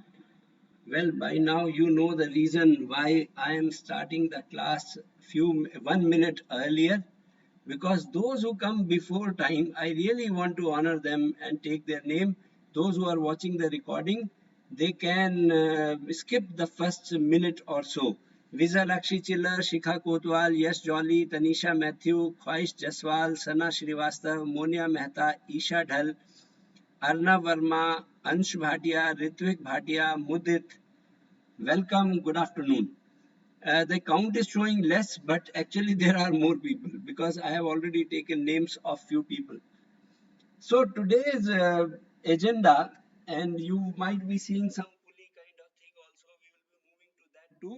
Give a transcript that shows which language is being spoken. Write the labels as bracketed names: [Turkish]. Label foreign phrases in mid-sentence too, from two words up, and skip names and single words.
[English] Well, by now you know the reason why I am starting the class 1 minute earlier because those who come before time, I really want to honor them and take their name. Those who are watching the recording, they can skip the first minute or so. Visalakshi Chiller, Shikha Kotwal, Yash Jolly, Tanisha Matthew, Khwaish Jaswal, Sana Srivastav, Monia Mehta, Isha Dhal, Arnav Verma, Ansh Bhatia, Ritvik Bhatia, Mudit. Welcome, good afternoon. The count is showing less, but actually there are more people because I have already taken names of few people. So today's agenda, and you might be seeing some pulley kind of thing also, we will be moving to that too.